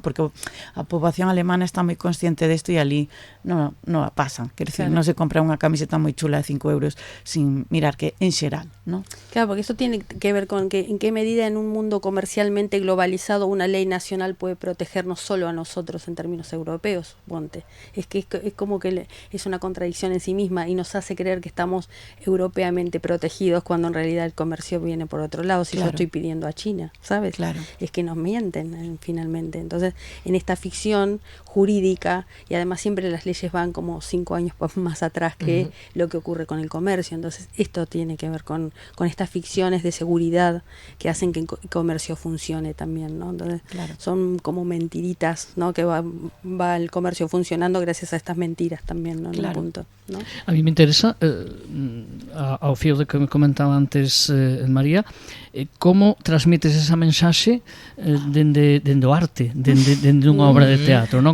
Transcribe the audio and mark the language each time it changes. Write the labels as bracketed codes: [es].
[gl] Porque a poboación alemana está moi consciente desto e ali non a pasan. Quer decir, non se compra unha camiseta moi chula de 5 euros sin mirar que en xeral, ¿no? [es] Claro, porque eso tiene que ver con que en qué medida en un mundo comercialmente globalizado una ley nacional puede protegernos solo a nosotros en términos europeos, ponte. Es que es como que es una contradicción en sí misma y nos hace creer que estamos europeamente protegidos cuando en realidad el comercio viene por otro lado. Si yo estoy pidiendo a China, ¿sabes? Claro. Es que nos mienten finalmente. Entonces, en esta ficción jurídica, y además siempre las leyes van como 5 años más atrás que lo que ocurre con el comercio. Entonces, esto tiene que ver con estas ficciones de seguridad que hacen que el comercio funcione también, ¿no? Entonces, son como mentiritas, ¿no? Que va el comercio funcionando gracias a estas mentiras también, ¿no? En un punto, ¿no? A mí me interesa, [gl] ao fío de que me comentaba antes María, como transmites esa mensaxe dende o arte, dende unha obra de teatro, non?